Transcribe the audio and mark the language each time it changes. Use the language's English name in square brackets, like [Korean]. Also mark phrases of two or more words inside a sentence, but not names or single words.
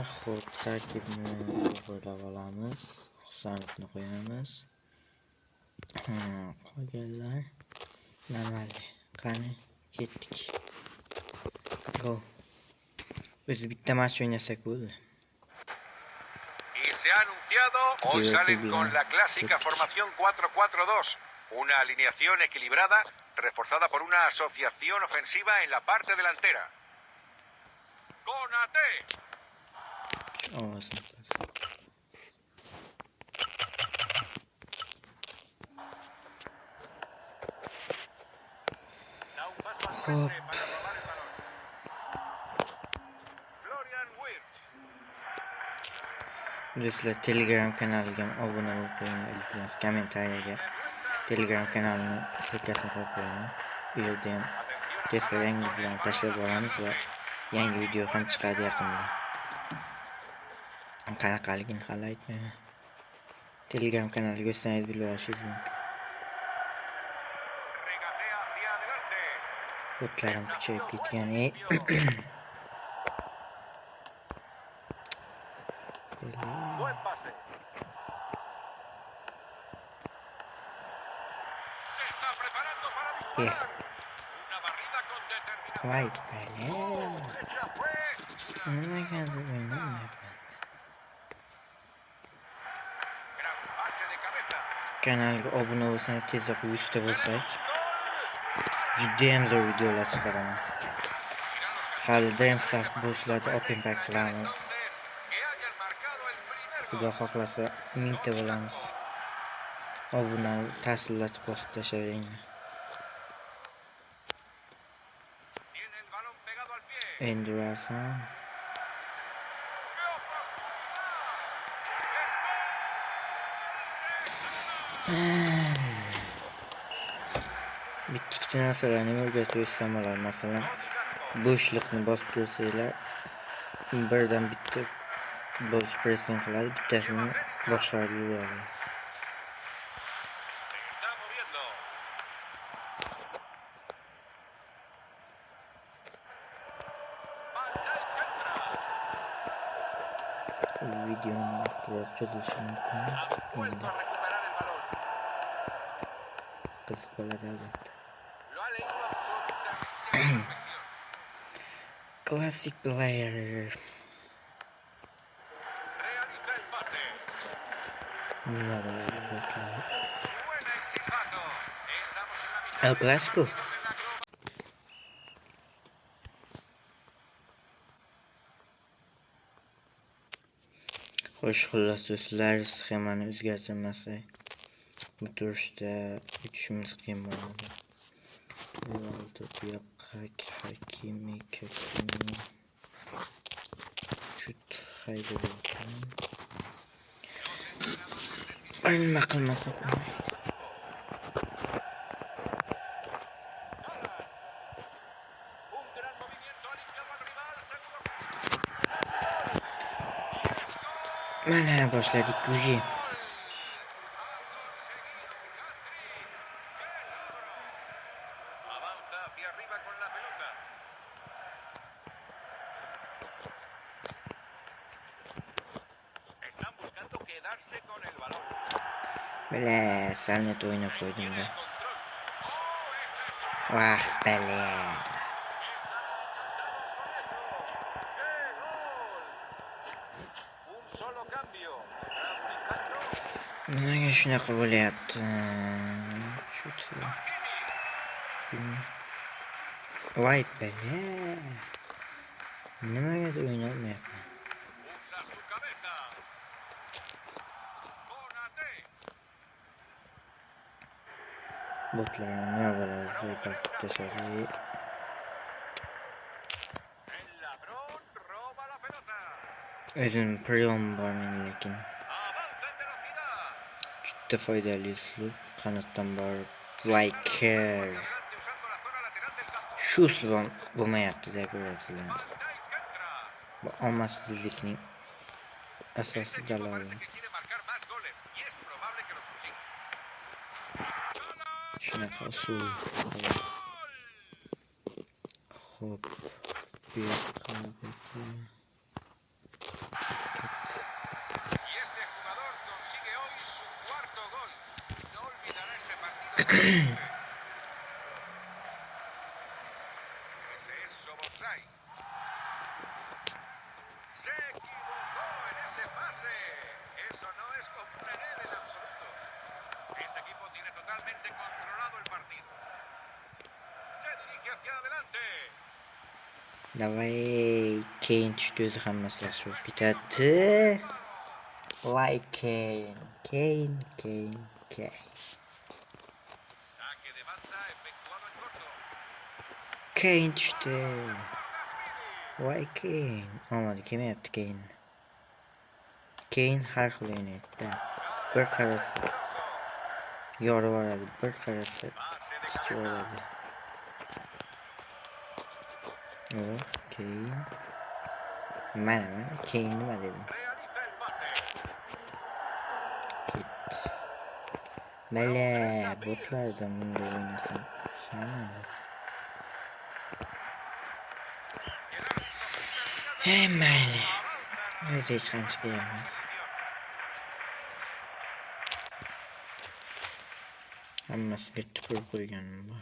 [Uzbek] Xo'p, tarkibni to'g'rilab olamiz. Xursandlikni qo'yamiz. Qolganlar normal. Qani, ketdik. Go. Biz bitta match o'ynasak bo'ldi. [Spanish] Y se ha anunciado, hoy salen con la clásica formación 4-4-2, una alineación equilibrada reforzada por una asociación ofensiva en la parte delantera. ¡Conate! Da un paso al frente para robar el balón. Florian Wirtz. [Uzbek] Do'stlar, Telegram kanaliga obuna bo'lib qo'yinglar. Iltimos, kommentariyaga Telegram kanalini sskalkasini qo'yib qo'ying. Bu yerda ham tezkor yangiliklarni tashlab boramiz va yangi video ham chiqadi yaqinda. Qanaqaligini hali aytmayman. Telegram kanaliga o'tsangiz bilib olishingiz mumkin. [Spanish] Regatea hacia adelante. [Uzbek] O'tlarim kuchayib ketgan. [Spanish] Buen pase. Se está preparando para disparar. Una barrida con determinación. [Uzbek] Vay be. [Spanish] Esa fue [Uzbek] Nima qildi bu? [Spanish] gran pase de cabeza. [Uzbek] Kanalga obuna bo'lsangiz tezroq 100 ta bo'lsak, juda ham zo'r videolar chiqaraman. Hali Dream Stars boshlarda [English] open pack [Uzbek] qilamiz. [Spanish] Entonces, que hayan marcado el primer gol. [Uzbek] Xudo xohlasa 1000 ta bo'lamiz. Obunani ta'sirlatib bosib tashlayveringlar. [Spanish] Tiene el balón pegado al pie. [Uzbek] Endi urarsan. [Spanish] ¡Qué [Uzbek] Bitta narsalarni o'rgatib o'tsam bo'ladi. Masalan, bo'shliqni bosib tursanglar, birdan bitta futbolchi pressing qiladi, bittasini boshqarib yuboradi. [Spanish] Se está moviendo. Van Dijk entra. [Uzbek] Videoni vaqtida cho'zilishi mumkin. [Spanish] Ha vuelto a recuperar el balón. [Uzbek] Qiziq bo'ladi albatta. [Spanish] Lo ha leído absolutamente a la perfección. [English] Classic Player. [Spanish] Realiza el pase. [Uzbek] Nima bo'ladi do'stlar? [Spanish] Suena el silbato. Estamos en la mitad El del Clásico. partido de la Copa. [Uzbek] Xo'sh, xullas do'stlar, sxemani o'zgartirmasak, bu turishda uchishimiz qiyin bo'ladi. Ronaldo bu yoqqa, Hakimi, Şut haydayotgan. Nima qilmasak bo'lmaydi. [Spanish] Un gran movimiento ha limpiado al rival. Seguro. [Uzbek] Mana boshladik uji. [Spanish] Ha conseguido un hat-trick. ¡Qué logro! Avanza hacia arriba con la pelota. Están buscando quedarse con el balón. [Uzbek] Bale, salnet o'ynab qo'ydim-da. [Spanish] El control. ¡Oh, ese es un... [Uzbek] Vah, bale. [Spanish] Están encantados con eso. ¡Qué gol! Un solo cambio. Aplicando [Uzbek] Nimaga shunaqa bo'lyapti? Shut. Hakimi. Voy bale. Nimaga o'ynolmayapman? [Spanish] Usa su cabeza. Conate. [Uzbek] Botlar nima bo'ladi? Zo'rqa tashladi. [Spanish] roba la pelota. [Uzbek] O'zim priyom bor men lekin. [Spanish] Avanza en velocidad. [Uzbek] Juda foydali uslub. Qanotdan borib [Spanish] Se dispara Viker. hacia adelante usando la zona lateral del campo. [Uzbek] Shu uslub bo'lmayapti-da ko'ryapsizlar. [Spanish] Van Dijk entra. [Uzbek] Bu omadsizlikning [Spanish] Este [Uzbek] asosiy [Spanish] equipo [Uzbek] daloli. [Spanish] parece que quiere marcar más goles y es probable que lo consiga. [Uzbek] Shunaqa usul. Xo'p. Bu yoqqa [Spanish] Y este jugador consigue hoy su cuarto gol. No olvidará este partido. Ese es Szoboszlai. Se equivocó en ese pase. Eso no es común en él en absoluto. Este equipo tiene totalmente controlado el partido. Se dirige hacia adelante. [Uzbek] Davay, keyin tushdi o'zi hammasi yaxshi bo'lib ketadi. Voy keyin. [Spanish] Saque de banda efectuado en corto. [Uzbek] Keyin tushdi. Voy keyin. Omadi kelmayapti keyin. Keyin har xil o'ynaydi. Bir qarasa yorib yuboradi, bir qarasa tushib yuboradi. Keyin. Mana keyin nima dedim? [Spanish] Realiza el pase. [Uzbek] Mayli, botlardan bunday o'ynasam. Mayli. O'zi hech qancha emas. Hammasiga tupurib qo'yganim bor.